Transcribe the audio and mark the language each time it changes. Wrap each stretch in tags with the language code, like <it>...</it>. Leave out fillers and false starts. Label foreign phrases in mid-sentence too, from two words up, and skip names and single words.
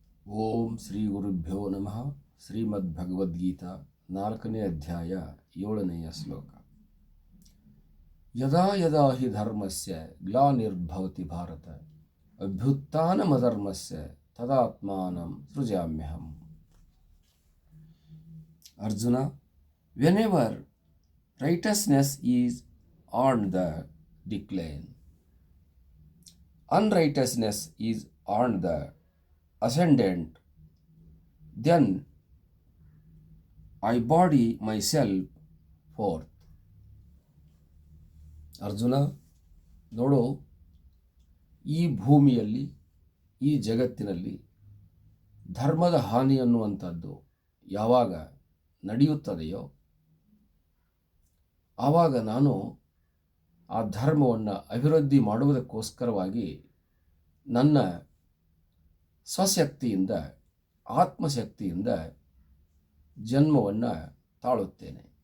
<sa>ಓಂ ಶ್ರೀ ಗುರುಭ್ಯೋ ನಮಃ.</sa> <kn>ಶ್ರೀಮದ್ ಭಗವದ್ಗೀತಾ 4ನೇ ಅಧ್ಯಾಯ 7ನೆಯ ಶ್ಲೋಕ.</kn> <sa>ಯದಾ ಯದಾ ಹಿ ಧರ್ಮಸ್ಯ ಗ್ಲಾನಿರ್ಭವತಿ ಭಾರತ ಅಭ್ಯುತ್ಥಾನಮಧರ್ಮಸ್ಯ ತದಾತ್ಮಾನಂ ಸೃಜಾಮ್ಯಹಂ.</sa> <kn>ಅರ್ಜುನ,</kn> <en>whenever righteousness is on the decline, unrighteousness is on the ascendant, then I body myself forth.</en> <kn>ಅರ್ಜುನ, ನೋಡು, ಈ ಭೂಮಿಯಲ್ಲಿ, ಈ ಜಗತ್ತಿನಲ್ಲಿ ಧರ್ಮದ ಹಾನಿ ಅನ್ನುವಂಥದ್ದು ಯಾವಾಗ ನಡೆಯುತ್ತದೆಯೋ ಆವಾಗ ನಾನು ಆ ಧರ್ಮವನ್ನು ಅಭಿವೃದ್ಧಿ ಮಾಡುವುದಕ್ಕೋಸ್ಕರವಾಗಿ ನನ್ನ ಸ್ವಶಕ್ತಿಯಿಂದ, ಆತ್ಮಶಕ್ತಿಯಿಂದ ಜನ್ಮವನ್ನು ತಾಳುತ್ತೇನೆ.</kn>